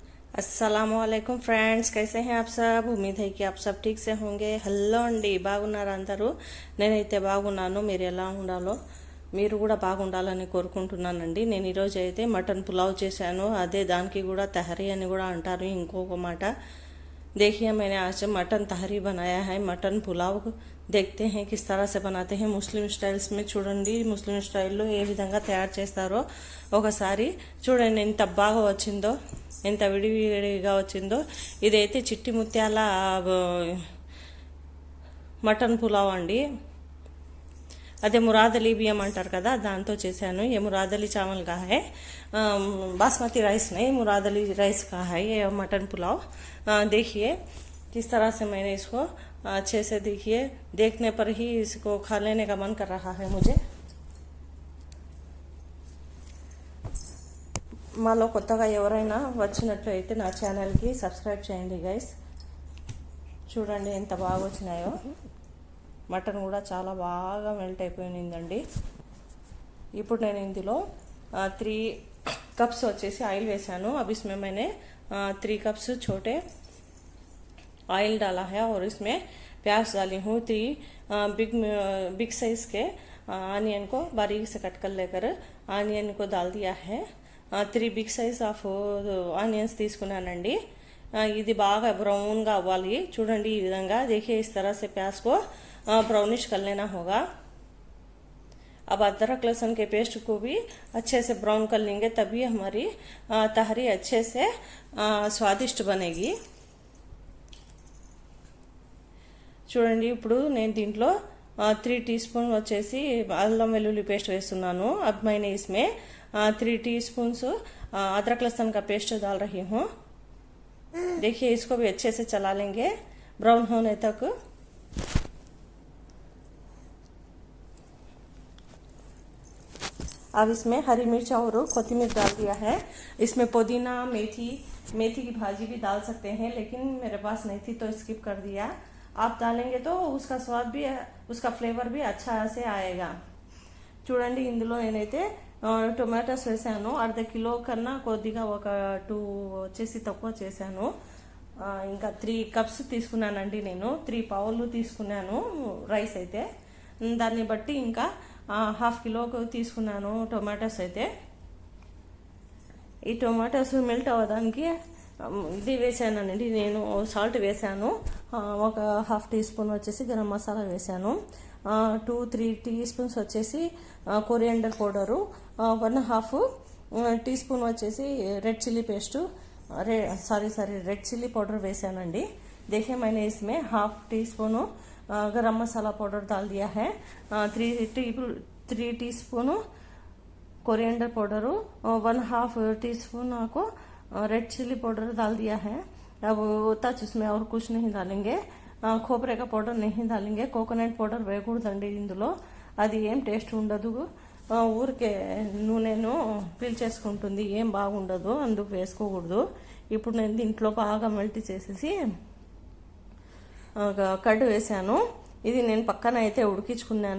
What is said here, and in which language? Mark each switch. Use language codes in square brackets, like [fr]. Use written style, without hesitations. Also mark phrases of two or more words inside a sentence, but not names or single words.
[hi] अस्सलामुअलैकुम फ्रेंड्स, कैसे हैं आप सब। उम्मीद है कि आप सब ठीक से होंगे। [te] హలో అండి, బాగున్నారా అందరూ? నేనైతే బాగున్నాను. మీరు ఎలా ఉండాలో మీరు కూడా బాగుండాలని కోరుకుంటున్నానండి. నేను ఈరోజు అయితే మటన్ పులావ్ చేశాను. అదే దానికి కూడా తహరీ అని కూడా అంటారు ఇంకొక మాట. [hi] देखिए मैंने आज मटन तहरी बनाया है। मटन पुलाव देखते हैं किस तरह से बनाते हैं [en] Muslim styles [hi] में చూడండి. [te] ముస్లిం స్టైల్లో ఏ విధంగా తయారు చేస్తారో ఒకసారి చూడండి. ఎంత బాగా వచ్చిందో, ఎంత విడివిడిగా వచ్చిందో. ఇదైతే చిట్టి ముత్యాల మటన్ పులావ్ అండి. అదే మురాదలి బియ్యం అంటారు కదా, దాంతో చేశాను. [hi] ये मुरादली चावल का है, बासमती राइस नहीं, मुरादली राइस का है ये मटन पुलाव। देखिए किस तरह से मैंने इसको अच्छे से, देखिए देखने पर ही इसको खा लेने का मन कर रहा है मुझे। [te] మాలో కొత్తగా ఎవరైనా వచ్చినట్లయితే నా ఛానల్కి సబ్స్క్రైబ్ చేయండి గైస్. చూడండి ఎంత బాగా వచ్చినాయో. మటన్ కూడా చాలా బాగా మెల్ట్ అయిపోయిందండి. ఇప్పుడు నేను ఇందులో 3 కప్స్ వచ్చేసి ఆయిల్ వేసాను. [hi] अब इसमें मैंने 3 कप्स छोटे ऑयल डाला है और इसमें प्याज डाली हूँ। 3 [en] big size [hi] के आनियन को बारीक से कट कर लेकर आनियन को डाल दिया है। [en] 3 big size of onions తీసుకున్నానండి. [te] ఇది బాగా బ్రౌన్గా అవ్వాలి. చూడండి ఈ విధంగా. [hi] देखिए इस तरह से प्याज को ब्राउनिश कर लेना होगा। अब अदरक लहसुन के पेस्ट को भी अच्छे से ब्राउन कर लेंगे, तभी हमारी तहरी अच्छे से स्वादिष्ट बनेगी। [te] చూడండి ఇప్పుడు నేను దీంట్లో 3 టీ స్పూన్ వచ్చేసి అల్లం వెల్లుల్లి పేస్ట్ వేస్తున్నాను। [hi] अब मैंने इसमें 3 टीस्पून अदरक लहसुन का पेस्ट डाल रही हूँ। देखिए इसको भी अच्छे से चला लेंगे ब्राउन होने तक। अब इसमें हरी मिर्च और कोथिमीर डाल दिया है। इसमें पुदीना मेथी की भाजी भी डाल सकते हैं, लेकिन मेरे पास नहीं थी तो स्किप कर दिया। आप डालेंगे तो उसका स्वाद भी, उसका फ्लेवर भी अच्छा से आएगा। [te] చూడండి ఇందులో నేనైతే టొమాటోస్ వేసాను. ½ కిలో కన్నా కొద్దిగా ఒక 2 వచ్చేసి తక్కువ చేశాను. ఇంకా 3 కప్స్ తీసుకున్నానండి. నేను 3 పావులు తీసుకున్నాను రైస్ అయితే. దాన్ని బట్టి ఇంకా ½ కిలోకు తీసుకున్నాను టొమాటోస్ అయితే. ఈ టొమాటోస్ మెల్ట్ అవ్వడానికి ఇది వేసానండి నేను. సాల్ట్ వేసాను. ఒక ½ టీ స్పూన్ వచ్చేసి గరం మసాలా వేసాను. 2-3 టీ స్పూన్స్ వచ్చేసి [en] coriander powder, [te] 1/2 టీ స్పూన్ వచ్చేసి [en] red chilli paste, red chilli powder [te] వేసానండి। [hi] देखिए मैंने इसमें ½ टी स्पून गरम मसाला पाउडर डाल दिया है। 3 टी स्पून [en] coriander powder, [hi] 1/2 टी स्पून को [en] red chilli powder [hi] डाल दिया है। अब तच उसमें और कुछ नहीं डालेंगे। खोपरे का పౌడర్ नहीं डालेंगे। [en] coconut powder [te] వేయకూడదండి ఇందులో, అది ఏం టేస్ట్ ఉండదు. ఊరికే నూనెను పీల్చేసుకుంటుంది, ఏం బాగుండదు, అందుకు వేసుకోకూడదు। ఇప్పుడు నేను దీంట్లో బాగా మెల్ట్ చేసేసి కర్డ్ వేసాను। ఇది నేను పక్కన అయితే ఉడికించుకున్నాను।